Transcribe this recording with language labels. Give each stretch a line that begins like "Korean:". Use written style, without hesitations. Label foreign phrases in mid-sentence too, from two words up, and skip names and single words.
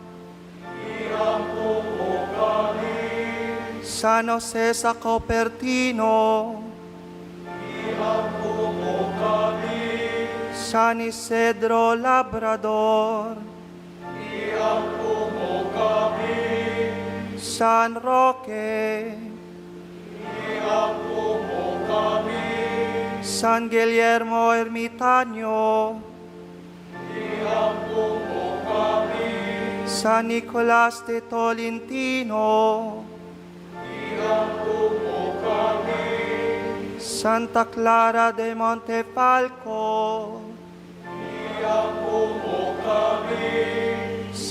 Cebuano: San Jose sa Cupertino. San Isidro Labrador. San Roque. San Guillermo Ermitaño. San Nicolas de Tolentino. Santa Clara de Montefalco.